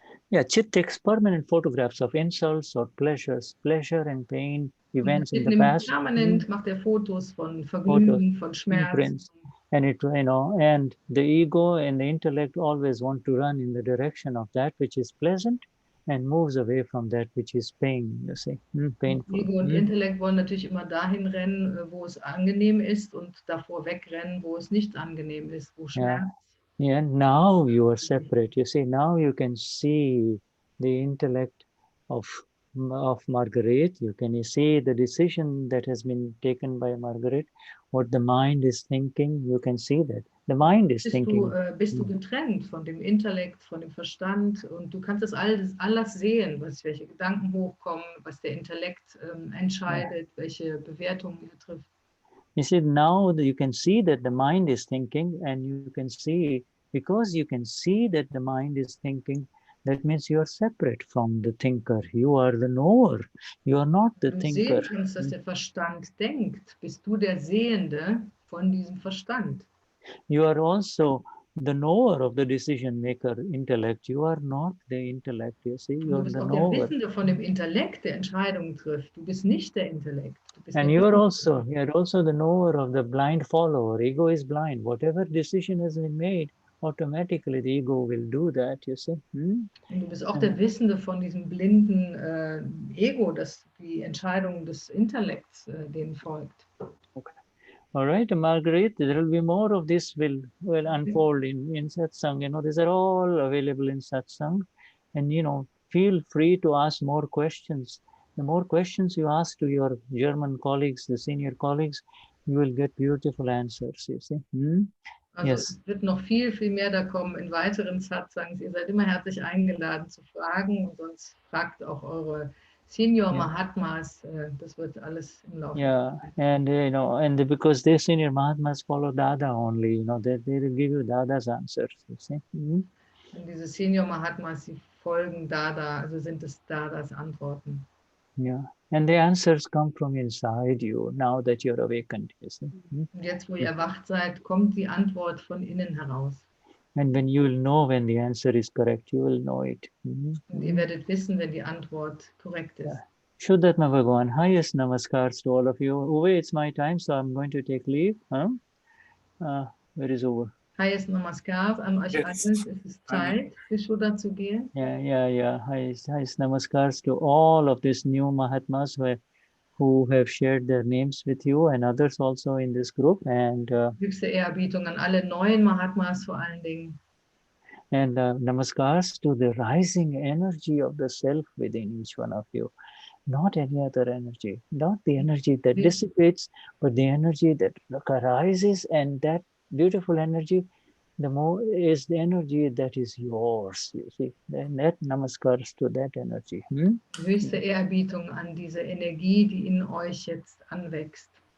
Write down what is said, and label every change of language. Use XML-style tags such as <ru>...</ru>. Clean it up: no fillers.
<en>Yeah, Chit takes permanent photographs of insults or pleasures, pleasure and pain, events in the past.</en> <de>Permanent macht er Fotos von Vergnügen, von Schmerz.</de> <en>And and the ego and the intellect always want to run in the direction of that which is pleasant and moves away from that which is pain, you see, painful.</en> <de>Ego und Intellekt wollen natürlich immer dahin rennen, wo es angenehm ist, und davor wegrennen, wo es nicht angenehm ist, wo Schmerz.</de> <en>Yeah, now you are separate. You see, now you can see the intellect of Margaret. You can see the decision that has been taken by Margaret, what the mind is thinking. You can see that. The mind is thinking.</en> <de>Bist du getrennt von dem Intellekt, von dem Verstand und du kannst das alles sehen, welche Gedanken hochkommen, was der Intellekt entscheidet, welche Bewertungen er trifft.</de> <en>You see, now you can see that the mind is thinking, and you can see, because you can see that the mind is thinking, that means you are separate from the thinker. You are the knower. You are not the thinker.</en> <de>Wenn du sehen kannst, dass der Verstand denkt, bist du der Sehende von diesem Verstand.</de> <en>You are also the knower of the decision maker intellect. You are not the intellect, you see. You</en> <de>Du</de> <en>are</en> <de>bist</de> <en>the</en> <de>auch der</de> <en>knower.</en> <de>Wissende von dem Intellekt, der Entscheidungen trifft. Du bist nicht der Intellekt. Du bist</de> <en>And</en> <de>der</de> <en>you are</en> <de>Wissende.</de> <en>also the knower of the blind follower. Ego is blind. Whatever decision has been made, automatically the ego will do that, you see.</en> <de>Und du bist auch der Wissende von diesem blinden Ego, das die Entscheidung des Intellekts denen folgt.</de> <en>Okay. All right, Margaret, there will be more of this will unfold in Satsang. You know, these are all available in Satsang. And, you know, feel free to ask more questions. The more questions you ask to your German colleagues, the senior colleagues, you will get beautiful answers, you see.</en> <de>Also</de> <en>Yes.</en> <de>es wird noch viel, viel mehr da kommen in weiteren Satsangs. Ihr seid immer herzlich eingeladen zu fragen und sonst fragt auch eure Senior Mahatmas. Das wird alles im Laufe.</de> <en>Yeah, and you know, and because the senior Mahatmas follow Dada only, you know, they will give you Dada's answers, you see.</en> <de>Und diese Senior Mahatmas, die folgen Dada, also sind es Dadas Antworten.</de> <en>Yeah, and the answers come from inside you now that you're awakened, you see.</en> <de>Und jetzt, wo ihr erwacht seid, kommt die Antwort von innen heraus.</de> <en>And when you will know when the answer is correct, you will know it.</en> <de>Und ihr werdet wissen, wenn die Antwort korrekt ist.</de> <en>Shuddhatma Bhagavan, highest namaskars to all of you. Uwe, it's my time, so I'm going to take leave. Where is Uwe? Highest</en> <de>Namaskar an euch allen. Es ist Zeit, für Shuddha zu gehen.</de> <en>Yeah. Highest namaskars to all of these new Mahatmas who have shared their names with you and others also in this group. And</en> <de>höchste Ehrerbietung an alle neuen Mahatmas vor allen Dingen.</de> <en>And namaskars to the rising energy of the self within each one of you. Not any other energy, not the energy that dissipates, but the energy that arises, and that beautiful energy, the more is the energy that is yours, you see. And that namaskars to that energy.</en> <de>Höchste Ehrerbietung an diese Energie, die in euch jetzt anwächst.</de>